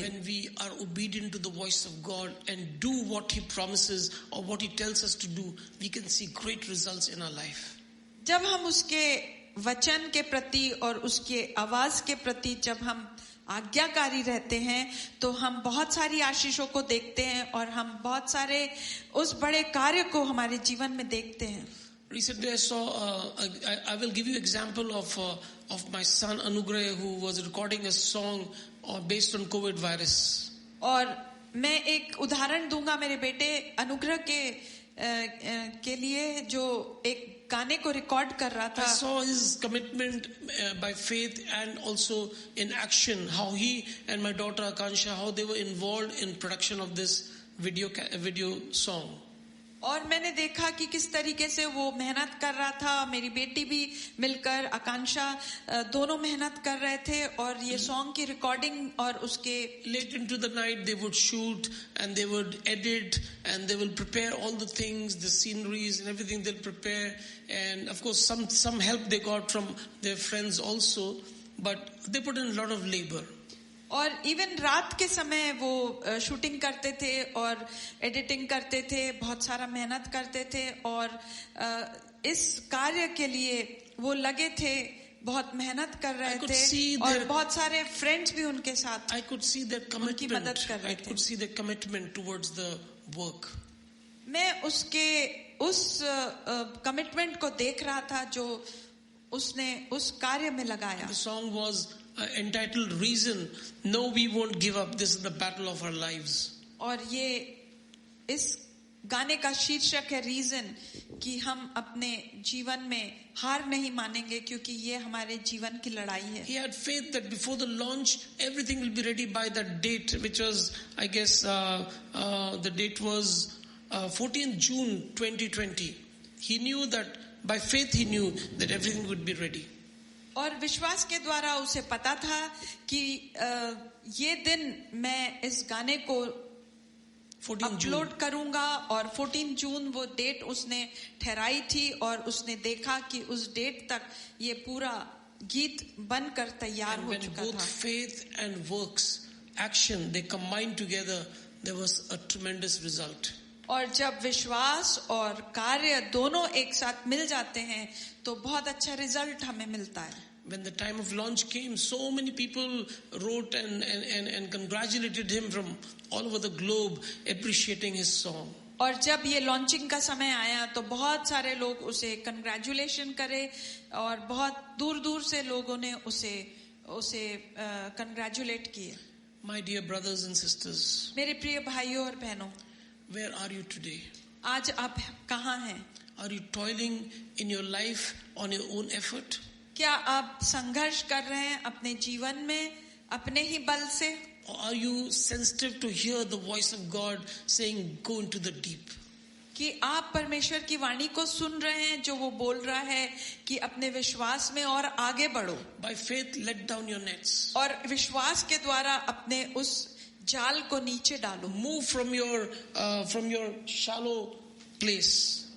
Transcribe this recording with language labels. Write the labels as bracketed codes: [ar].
[en] When we are obedient to the voice of God and do what He promises or what He tells us to do, we can see great results in our life. [hi] जब हम उसके वचन के प्रति और उसके आवाज के प्रति जब हम आज्ञाकारी रहते हैं तो हम बहुत सारी आशीषों को देखते हैं और हम बहुत सारे उस बड़े कार्य को हमारे जीवन में देखते हैं. [en] Recently I saw, I will give you example of my son Anugrah who was recording a song based on COVID virus. [hi] और मैं एक उदाहरण दूंगा मेरे बेटे अनुग्रह के लिए जो एक गाने को रिकॉर्ड कर रहा था. [en] I saw his commitment by faith and also in action, how he and my daughter Akansha, how they were involved in production of this video song. [hi] और मैंने देखा कि किस तरीके से वो मेहनत कर रहा था. मेरी बेटी भी मिलकर आकांक्षा दोनों मेहनत कर रहे थे और ये सॉन्ग की रिकॉर्डिंग और उसके [en] late into the night they would shoot and they would edit and they will prepare all the things, the sceneries and everything they'll prepare, and of course some help they got from their friends also, but they put in a lot of labor. [hi] और even रात के समय वो shooting करते थे और editing करते थे, बहुत सारा मेहनत करते थे और इस कार्य के लिए वो लगे थे, बहुत मेहनत कर रहे थे और बहुत सारे फ्रेंड्स भी उनके साथ [en] I could see their commitment. [hi] मदद कर रहे थे. [en] I could see their commitment towards the work. [hi] मैं उस कमिटमेंट को देख रहा था जो उसने उस कार्य में लगाया. [en] The song was entitled Reason. No, we won't give up. This is the battle of our lives. [hi] और ये इस गाने का शीर्षक है रीजन, कि हम अपने जीवन में हार नहीं मानेंगे क्योंकि ये हमारे जीवन की लड़ाई है. [en] He had faith that before the launch, everything will be ready by that date, which was, I guess, the date was 14th June 2020. He knew that, by faith he knew that everything would be ready. [hi] और विश्वास के द्वारा उसे पता था कि ये दिन मैं इस गाने को अपलोड करूंगा, और 14 जून वो डेट उसने ठहराई थी, और उसने देखा कि उस डेट तक ये पूरा गीत बनकर तैयार हो चुका था. [en] Both faith and works, action, they combined together, there was a tremendous result. [hi] और जब विश्वास और कार्य दोनों एक साथ मिल जाते हैं तो बहुत अच्छा रिजल्ट हमें मिलता है. [en] When the time of launch came, so many people wrote and congratulated him from all over the globe, appreciating his song. [hi] और जब ये लॉन्चिंग का समय आया तो बहुत सारे लोग उसे कंग्रेचुलेशन करे, और बहुत दूर दूर से लोगों ने उसे कंग्रेचुलेट किए. [en] My dear brothers and sisters, [hi] मेरे प्रिय भाइयों और बहनों, [en] where are you today? [hi] आज आप कहाँ हैं? [en] Are you toiling in your life on your own effort? [hi] क्या आप संघर्ष कर रहे हैं अपने जीवन में अपने ही बल से? [en] Or are you sensitive to hear the voice of God saying, go into the deep? [hi] कि आप परमेश्वर की वाणी को सुन रहे हैं जो वो बोल रहा है कि अपने विश्वास में और आगे बढ़ो. [en] By faith, let down your nets. [hi] और विश्वास के द्वारा अपने उस जाल को नीचे डालो. [en] Move from your shallow place.